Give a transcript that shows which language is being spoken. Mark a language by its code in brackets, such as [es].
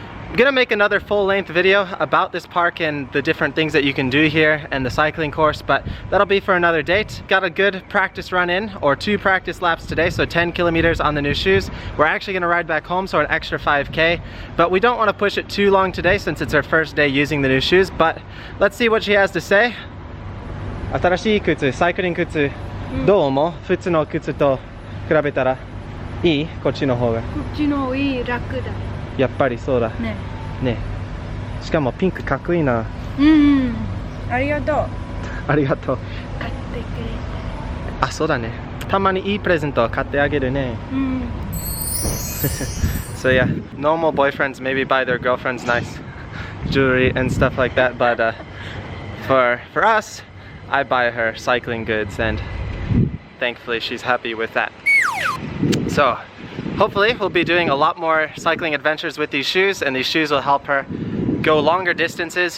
[en] I'm gonna make another full-length video about this park and the different things that you can do here and the cycling course, but that'll be for another date. Got a good practice run in, or 2 practice laps today, so 10 kilometers on the new shoes. We're actually gonna ride back home, so an extra 5K, but we don't want to push it too long today since it's our first day using the new shoes. But let's see what she has to say. [ja] 新しい靴、サイクリング靴、どう思う？普通の靴と比べたらいい？こっちの方が。こっちの方がいい、楽だ。やっぱりそうだね。ね。しかもピンクかっこいいな。うんうん。ありがとう。ありがとう。買ってくれて。あ、そうだね。たまにいいプレゼントを買ってあげるね。うん。 [en] So yeah, normal boyfriends maybe buy their girlfriends nice jewelry and stuff like that, but for us, I buy her cycling goods, and thankfully she's happy with that. So hopefully we'll be doing a lot more cycling adventures with these shoes, and these shoes will help her go longer distances.